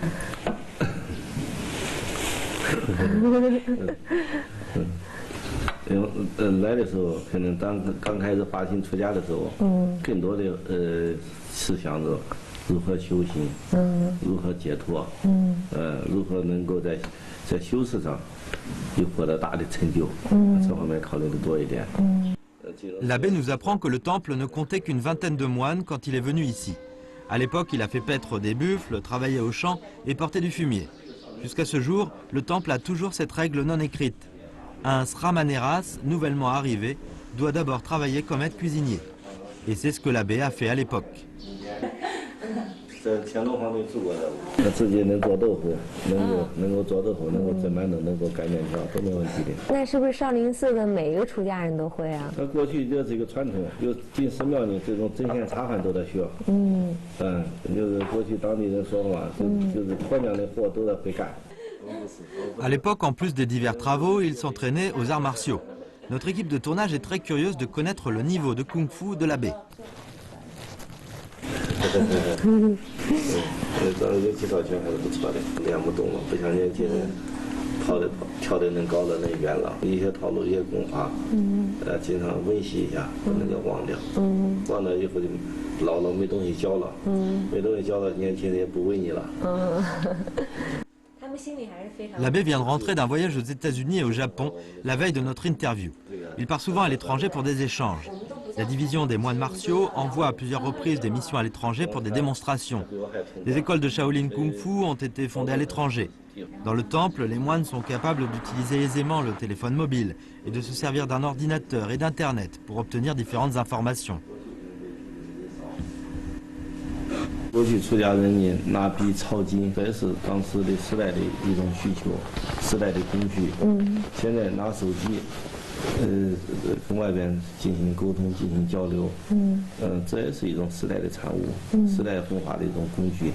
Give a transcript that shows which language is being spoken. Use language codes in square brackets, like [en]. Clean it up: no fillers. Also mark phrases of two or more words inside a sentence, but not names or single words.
[zh] 来的时候，可能刚开始发心出家的时候，更多的是想着如何修行，如何解脱，如何能够在修持上有获得大的成就，这方面考虑的多一点。 [fr] L'abbé nous apprend que le temple ne comptait qu'une vingtaine de moines quand il est venu ici. À l'époque, il a fait paître des buffles, travailler au champ et porter du fumier. Jusqu'à ce jour, le temple a toujours cette règle non écrite. Un sramaneras, nouvellement arrivé, doit d'abord travailler comme aide cuisinier. Et c'est ce que l'abbé a fait à l'époque. [zh] 在乾隆皇帝住过的，他自己能做豆腐，能够做豆腐，能够蒸馒头，能够擀面条，都没问题的。那是不是少林寺的每一个出家人都会啊？他过去就是一个传统，就进寺庙里这种针线茶饭都在学。就是过去当地人说话，就是婆娘的活都在会干。 [fr] À l'époque, en plus des divers travaux, il s'entraînait aux arts martiaux. Notre équipe de tournage est très curieuse de connaître le niveau de kung-fu de l'abbé. [zh] 有几套拳还是不错的，练不动了，不像年轻人跳得能高的能远了。一些套路、一些功法，经常温习一下，不能叫忘掉。忘了以后就老了，没东西教了，没东西教了，年轻人也不问你了。 [fr] L'abbé vient de rentrer d'un voyage aux États-Unis et au Japon la veille de notre interview. Il part souvent à l'étranger pour des échanges. La division des moines martiaux envoie à plusieurs reprises des missions à l'étranger pour des démonstrations. Les écoles de Shaolin Kung Fu ont été fondées à l'étranger. Dans le temple, les moines sont capables d'utiliser aisément le téléphone mobile et de se servir d'un ordinateur et d'Internet pour obtenir différentes informations. [zh] 过去出家人呢拿笔抄经，这是当时的时代的一种需求，时代的工具。现在拿手机，跟外边进行沟通、进行交流。这也是一种时代的产物，时代分化的一种工具。